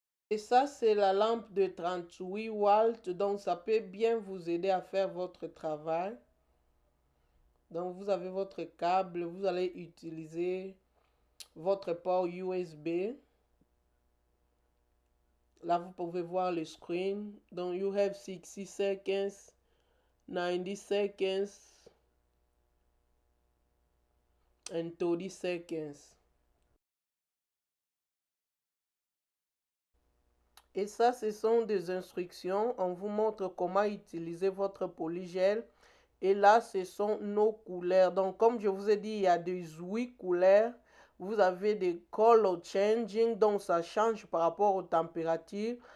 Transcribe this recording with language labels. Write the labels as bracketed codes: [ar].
[fr] Et ça, c'est la lampe de 38 watts. Donc ça peut bien vous aider à faire votre travail. Donc vous avez votre câble. Vous allez utiliser votre port USB. Là, vous pouvez voir le screen. [en] Donc, you have 60 seconds, 90 seconds, and 30 seconds. [fr] Et ça, ce sont des instructions. On vous montre comment utiliser votre polygel. Et là, ce sont nos couleurs. Donc, comme je vous ai dit, il y a 18 couleurs. Vous avez des color changing, donc ça change par rapport aux températures.